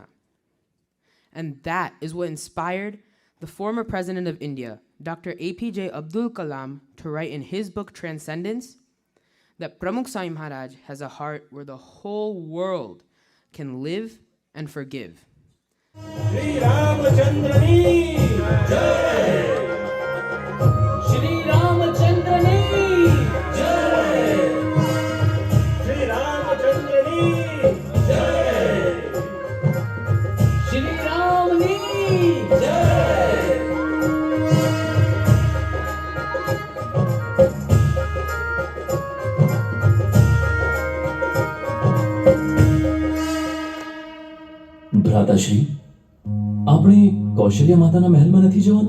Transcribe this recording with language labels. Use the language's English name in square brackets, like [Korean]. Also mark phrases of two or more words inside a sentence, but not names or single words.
[English] And that is what inspired the former president of India, Dr. APJ Abdul Kalam, to write in his book Transcendence that Pramukh Swami Maharaj has a heart where the whole world can live and forgive. [Gujarati] શ્રી રામચંદ્રની જય! શ્રી રામચંદ્રની જય! શ્રી રામચંદ્રની જય! શ્રી રામની જય! ભ્રાતાશ્રી, આપણે કૌશલ્ય માતાના મહેલમાં નથી જવાનું?